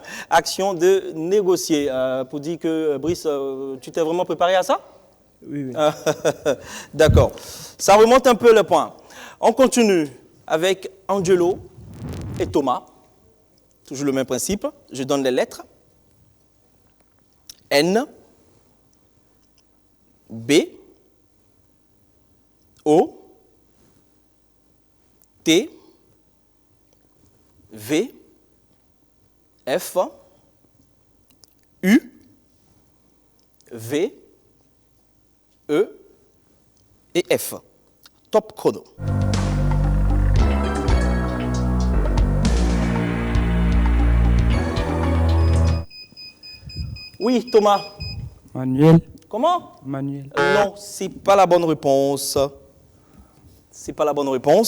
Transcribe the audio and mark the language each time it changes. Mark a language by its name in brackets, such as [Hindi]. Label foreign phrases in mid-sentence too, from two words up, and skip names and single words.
[French] Action de négocier. Pour dire que, Brice, tu t'es vraiment préparé à ça? Oui, oui. D'accord. Ça remonte un peu le point. On continue avec Angelo et Thomas. Toujours le même principe. Je donne les lettres. N, B, O, T, V, F, U, V, E et F. Top chrono. Oui, Thomas. Manuel. Comment? Manuel. Non, c'est pas la bonne réponse. C'est pas la bonne réponse.